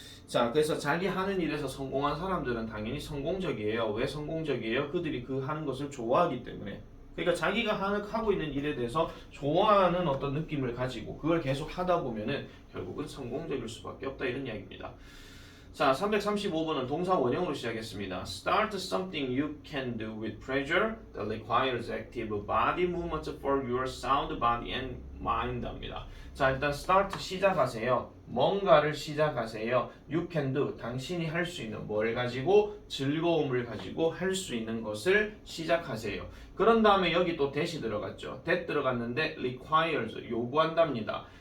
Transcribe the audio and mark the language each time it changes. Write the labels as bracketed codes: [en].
[ko] 자, 그래서 자기 하는 일에서 성공한 사람들은 당연히 성공적이에요. 왜 성공적이에요? 그들이 그 하는 것을 좋아하기 때문에. 그러니까 자기가 하고 있는 일에 대해서 좋아하는 어떤 느낌을 가지고 그걸 계속 하다 보면은 결국은 성공적일 수밖에 없다 이런 이야기입니다. 자, 335번은 동사 원형으로 시작했습니다. [en] Start something you can do with pressure that requires active body movement for your sound body and mind [ko] 합니다. 자, 일단 start 시작하세요. 뭔가를 시작하세요. [en] You can do [ko] 당신이 할 수 있는 뭘 가지고 즐거움을 가지고 할 수 있는 것을 시작하세요. 그런 다음에 여기 또 that이 들어갔죠. that 들어갔는데 requires 요구한답니다.